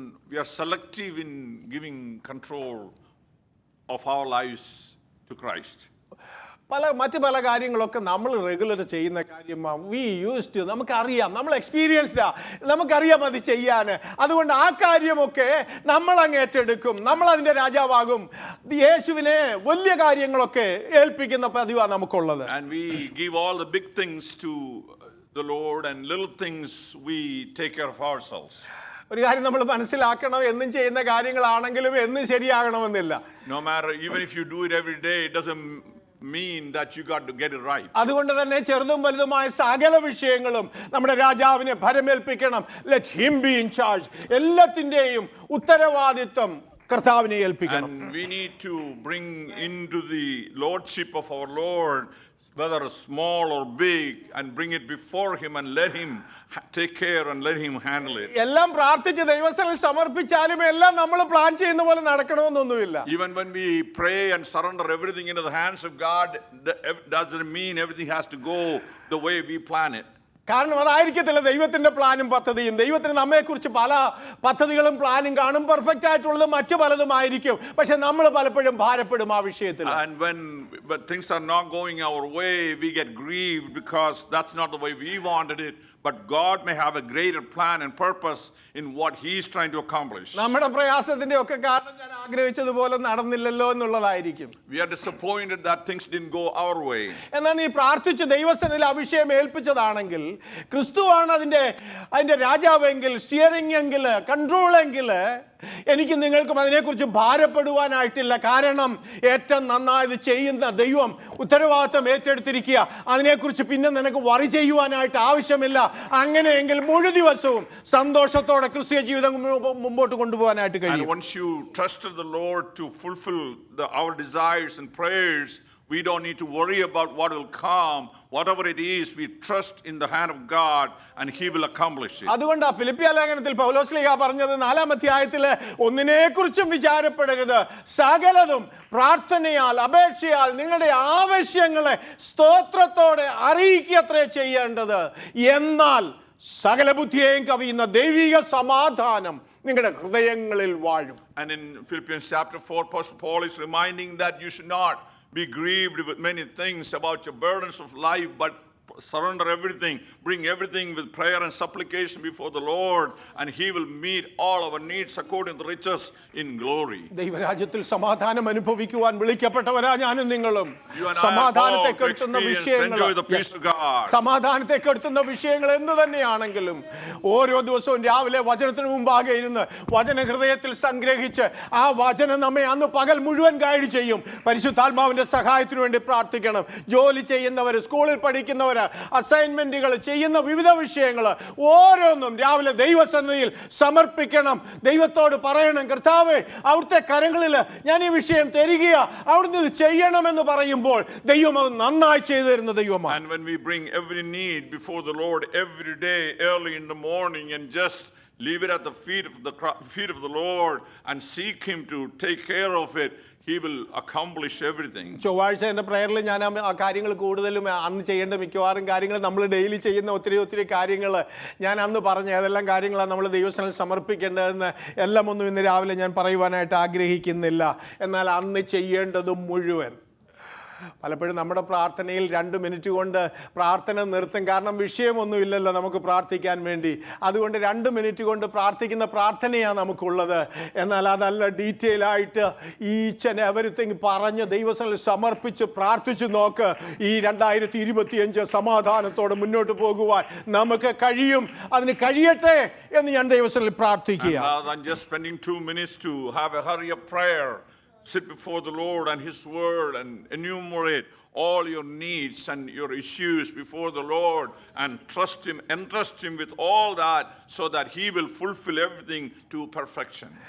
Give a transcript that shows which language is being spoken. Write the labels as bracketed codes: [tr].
[en] We are selective in giving control of our lives to Christ. [ml] മറ്റു പല കാര്യങ്ങളൊക്കെ നമ്മൾ റെഗുലർ ചെയ്യുന്ന കാര്യമാണ്. നമുക്കറിയാം, നമ്മൾ എക്സ്പീരിയൻസ്ഡാ, നമുക്കറിയാം അത് ചെയ്യാൻ. അതുകൊണ്ട് ആ കാര്യമൊക്കെ നമ്മൾ അങ്ങ് ഏറ്റെടുക്കും, നമ്മൾ അതിൻ്റെ രാജാവാകും. യേശുവിനെ വലിയ കാര്യങ്ങളൊക്കെ ഏൽപ്പിക്കുന്ന പതിവാണ് നമുക്കുള്ളത്. [en] And we give all the big things to the Lord, and little things we take care of ourselves. [ml] ഒരു കാര്യം നമ്മൾ മനസ്സിലാക്കണം, എന്നും ചെയ്യുന്ന കാര്യങ്ങളാണെങ്കിലും എന്നും ശരിയാകണമെന്നില്ല. [en] No matter, even if you do it every day, it doesn't mean that you got to get it right. [ml] അതുകൊണ്ട് തന്നെ ചെറുതും വലുതുമായ സകല വിഷയങ്ങളും നമ്മുടെ രാജാവിനെ ഭരമേൽപ്പിക്കണം. [en] Let him be in charge. [ml] എല്ലാത്തിൻ്റെയും ഉത്തരവാദിത്വം കർത്താവിനെ ഏൽപ്പിക്കണം. [en] And we need to bring into the lordship of our Lord, whether small or big, and bring it before him and let him take care and let him handle it. [ml] എല്ലാം പ്രാർത്ഥിച്ച് ദൈവസന്നിധിയിൽ സമർപ്പിച്ചാലും എല്ലാം നമ്മൾ plan ചെയ്യുന്ന പോലെ നടക്കണമെന്നൊന്നുമില്ല. [en] Even when we pray and surrender everything into the hands of God, doesn't mean everything has to go the way we plan it. [ml] കാരണം അതായിരിക്കത്തില്ല ദൈവത്തിൻ്റെ പ്ലാനും പദ്ധതിയും. ദൈവത്തിന് നമ്മെക്കുറിച്ച് പല പദ്ധതികളും പ്ലാനും കാണും. പെർഫെക്റ്റ് ആയിട്ടുള്ളത് മറ്റു പലതുമായിരിക്കും. പക്ഷെ നമ്മൾ പലപ്പോഴും ഭാരപ്പെടും ആ വിഷയത്തിൽ. [en] And when things are not going our way, we get grieved because that's not the way we wanted it. But God may have a greater plan and purpose in what He is trying to accomplish. [ml] നമ്മുടെ പ്രയാസത്തിന്റെ ഒക്കെ കാരണം ഞാൻ ആഗ്രഹിച്ചതുപോലെ നടന്നില്ലല്ലോ എന്നുള്ളതായിരിക്കും. [en] We are disappointed that things didn't go our way. [ml] എന്നാൽ നീ പ്രാർത്ഥിച്ച് ദൈവസന്നിധിയിൽ ആ വിഷയം ഏൽപ്പിച്ചതാണെങ്കിൽ, ക്രിസ്തുവാണ് അതിന്റെ രാജാവെങ്കിൽ, സ്റ്റിയറിംഗ് എങ്കിൽ, കൺട്രോൾ എങ്കിൽ, എനിക്ക് നിങ്ങൾക്കും അതിനെക്കുറിച്ച് ഭാരപ്പെടുവാനായിട്ടില്ല. കാരണം ഏറ്റവും നന്നായത് ചെയ്യുന്ന ദൈവം ഉത്തരവാദിത്തം ഏറ്റെടുത്തിരിക്കുക. അതിനെക്കുറിച്ച് പിന്നെ നിനക്ക് വറി ചെയ്യുവാനായിട്ട് ആവശ്യമില്ല. അങ്ങനെയെങ്കിൽ മുഴു ദിവസവും സന്തോഷത്തോടെ ക്രിസ്തീയ ജീവിതം മുമ്പോട്ട് കൊണ്ടുപോകാനായിട്ട് കഴിയും. [en] And once you trusted the Lord to fulfill our desires and prayers, we don't need to worry about what will come. Whatever it is, we trust in the hand of God and He will accomplish it. [ml] അതുകൊണ്ടാ ഫിലിപ്പിയ ലേഖനത്തിൽ പൗലോസ്ലീഹ പറഞ്ഞത് 4-ാം അധ്യായത്തിലെ ഒന്നിനെക്കുറിച്ചും വിചാരപ്പെടരുത്, സകലതും പ്രാർത്ഥനയാൽ അപേക്ഷയാൽ നിങ്ങളുടെ ആവശ്യങ്ങളെ സ്തോത്രത്തോടെ അറിയിക്കത്രേ ചെയ്യേണ്ടത്. എന്നാൽ സകല ബുദ്ധിയെയും കവിയുന്ന ദൈവിക സമാധാനം നിങ്ങളുടെ ഹൃദയങ്ങളിൽ വാഴും. [en] And in Philippians chapter 4, Apostle Paul is reminding that you should not be grieved with many things about your burdens of life, but surrender everything, bring everything with prayer and supplication before the Lord, and He will meet all our needs according to the riches in glory. [ml] ദൈവരാജ്യത്തിൽ സമാധാനം അനുഭവിക്കുവാൻ വിളിക്കപ്പെട്ടവരാ ഞാനും നിങ്ങളും. [en] You and I are [ml] സമാധാനത്തെ [en] called to [ml] കെടുത്തുന്ന [en] experience, enjoy the peace of God. [ml] സമാധാനത്തെ കെടുത്തുന്ന വിഷയങ്ങൾ എന്ത് തന്നെയാണെങ്കിലും ഓരോ ദിവസവും രാവിലെ വചനത്തിന് മുമ്പാകെ ഇരുന്ന് വചന ഹൃദയത്തിൽ സംഗ്രഹിച്ച് ആ വചനം നമ്മെ അന്ന് പകൽ മുഴുവൻ ഗൈഡ് ചെയ്യും. പരിശുദ്ധാത്മാവിന്റെ സഹായത്തിനു വേണ്ടി പ്രാർത്ഥിക്കണം. ജോലി ചെയ്യുന്നവർ, സ്കൂളിൽ പഠിക്കുന്നവർ, അസൈൻമെന്റുകൾ ചെയ്യുന്ന വിവിധ വിഷയങ്ങൾ ഓരോന്നും രാവിലെ ദൈവസന്നിധിയിൽ സമർപ്പിക്കണം. ദൈവത്തോട് പറയണം, കർത്താവേ അവിടുത്തെ കരങ്ങളിൽ ഞാൻ ഈ വിഷയം തരികയാ, അവിടുന്ന് ഇത് ചെയ്യണമെന്ന് പറയുമ്പോൾ ദൈവം അത് നന്നായി ചെയ്തു തരുന്ന ദൈവമാണ്. [en] And when we bring every need before the Lord every day early in the morning and just leave it at the feet of the Lord and seek Him to take care of it, He will accomplish everything. [ml] ചൊവ്വാഴ്ച എൻ്റെ പ്രയറിൽ ഞാൻ ആ കാര്യങ്ങൾ കൂടുതലും അന്ന് ചെയ്യേണ്ട മിക്കവാറും കാര്യങ്ങൾ നമ്മൾ ഡെയിലി ചെയ്യുന്ന ഒത്തിരി കാര്യങ്ങൾ ഞാൻ അന്ന് പറഞ്ഞു. ഏതെല്ലാം കാര്യങ്ങളാണ് നമ്മൾ ദൈവസന്നിധിയിൽ സമർപ്പിക്കേണ്ടതെന്ന് എല്ലാം ഒന്നും ഇന്ന് രാവിലെ ഞാൻ പറയുവാനായിട്ട് ആഗ്രഹിക്കുന്നില്ല. എന്നാൽ അന്ന് ചെയ്യേണ്ടതും മുഴുവൻ പലപ്പോഴും നമ്മുടെ പ്രാർത്ഥനയിൽ 2 മിനിറ്റ് കൊണ്ട് പ്രാർത്ഥന നിർത്തും. കാരണം വിഷയമൊന്നുമില്ലല്ലോ നമുക്ക് പ്രാർത്ഥിക്കാൻ വേണ്ടി. അതുകൊണ്ട് 2 മിനിറ്റ് കൊണ്ട് പ്രാർത്ഥിക്കുന്ന പ്രാർത്ഥനയാണ് നമുക്കുള്ളത്. എന്നാൽ അതല്ല, ഡീറ്റെയിൽ ആയിട്ട് [en] each and everything [ml] പറഞ്ഞ് ദൈവസന്നിധിയിൽ സമർപ്പിച്ച് പ്രാർത്ഥിച്ച് നോക്ക്. ഈ 2025 സമാധാനത്തോടെ മുന്നോട്ട് പോകുവാൻ നമുക്ക് കഴിയും. അതിന് കഴിയട്ടെ എന്ന് ഞാൻ ദൈവസന്നിധിയിൽ പ്രാർത്ഥിക്കുക. [en] Rather than just spending 2 minutes to have a hurry up prayer, sit before the Lord and His word and enumerate all your needs and your issues before the Lord and entrust Him with all that so that He will fulfill everything to perfection.